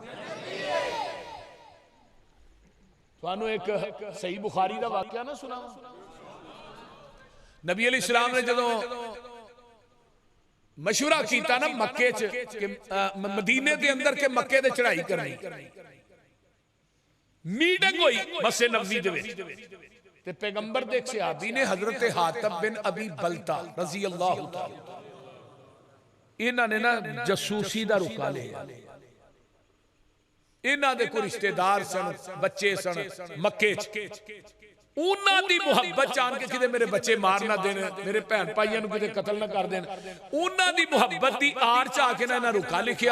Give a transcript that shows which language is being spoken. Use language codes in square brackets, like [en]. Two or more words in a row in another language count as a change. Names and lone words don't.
[pa] تہانوں اک صحیح بخاری دا واقعہ نا سناواں، نبی [ar] عليه السلام [pa] نے جدوں مشورہ کیتا نا مکے چ کہ مدینے دے اندر کے مکے تے چڑھائی کرنی، میٹنگ ہوئی مسجد نبوی دے وچ، تے پیغمبر دے صحابی نے حضرت حاطب بن ابی بلتعہ [ar] رضي الله تعالى, [pa] انہاں نے نا جاسوسی دا رقعہ لیا. انہاں دے کوئی رشتے دار سن، بچے سن مکے چ، انہاں دی محبت جان کے کتے میرے بچے مار نا دین، میرے بھین بھائیاں نوں کتے قتل نا کر دین، انہاں دی محبت دی آڑ چ آکے نا انہاں رقعہ لکھیا.